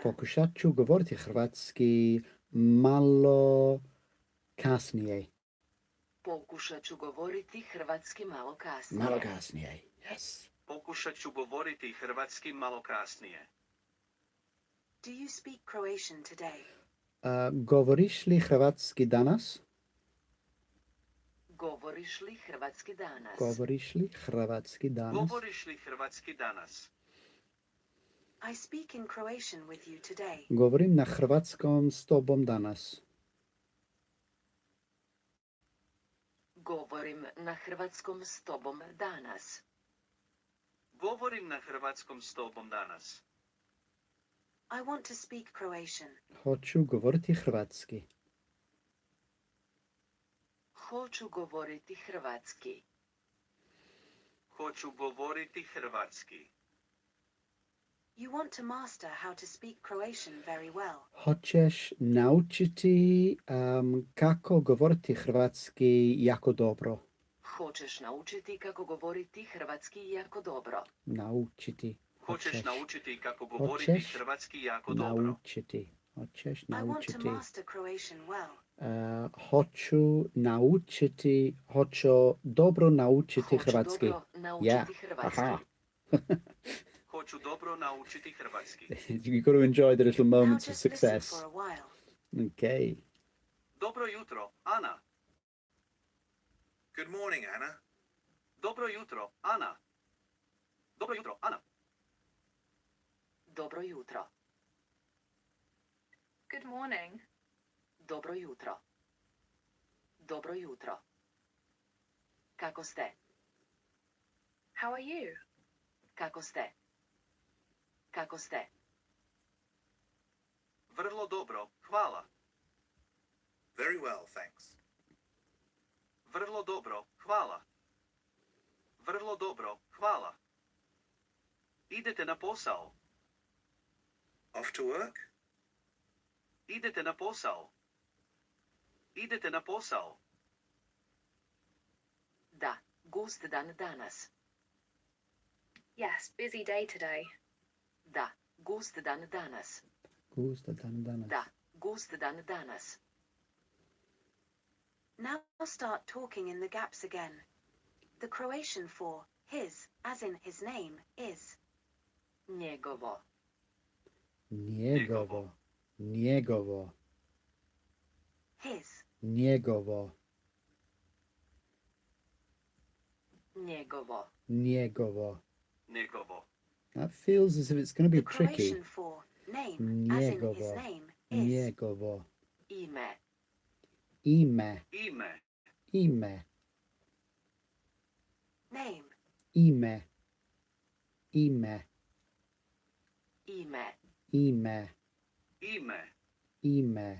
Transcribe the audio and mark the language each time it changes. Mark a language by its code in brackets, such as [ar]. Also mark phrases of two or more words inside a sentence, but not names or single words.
[hr] Pokušat ću govoriti hrvatski malo kasnije. Pokušat ću govoriti hrvatski malo kasnije. Malo kasnije, yes. Pokušat ću govoriti hrvatski malo kasnije. [en] Do you speak Croatian today? [hr] Govoriš li hrvatski danas? Govoriš li hrvatski danas? Govoriš li hrvatski danas? Govoriš li hrvatski danas? [en] I speak in Croatian with you today. [hr] Govorim na hrvatskom s tobom danas. Govorim na hrvatskom s tobom danas. Govorim na hrvatskom s tobom danas. [en] I want to speak Croatian. [hr] Hoću govoriti hrvatski. Hoću govoriti hrvatski. Hoću govoriti hrvatski. [en] You want to master how to speak Croatian very well. [hr] Hoćeš naučiti kako govoriti hrvatski jako dobro. Hoćeš naučiti kako govoriti hrvatski jako dobro. Naučiti. Hoćeš naučiti kako govoriti hrvatski jako dobro. Naučiti. Hoćeš [en] I want to [hr] naučiti. [en] master Croatian well. [hr] Hoću dobro naučiti Hoću hrvatski. dobro naučiti [en] Yeah. [hr] hrvatski. Aha. Hoću dobro naučiti hrvatski. [en] You've got to enjoy the little Now moments of just listen success. for a while. Okay. [hr] Dobro jutro, Ana. [en] Good morning, Anna. [hr] Dobro jutro, Ana. Dobro jutro, Ana. Dobro jutro. [en] Good morning. [hr] Dobro jutro. Dobro jutro. Kako ste? [en] How are you? [hr] Kako ste? Kako ste? Vrlo dobro, hvala. [en] Very well, thanks. [hr] Vrlo dobro, hvala. Vrlo dobro, hvala. Idete na posao. [en] Off to work? [hr] Idete na posao. Idete na posao. Da, gust dan danas. [en] Yes, busy day today. [hr] Da, gust dan danas. Gusta dan danas. Da, gust dan danas. [en] Now start talking in the gaps again. The Croatian for his, as in his name, is [hr] Njegovo. Njegovo. Njegovo. [en] his. [hr] Njegovo. Njegovo. Njegovo. Njegovo. [en] That feels as if it's going to be The tricky. Croatian for name, as in his [hr] Njegovo. [en] name, is [hr] Njegovo. Ime. Ime. Ime. Ime. [en] name. [hr] Ime. Ime. Ime. Ime. Ime. Ime.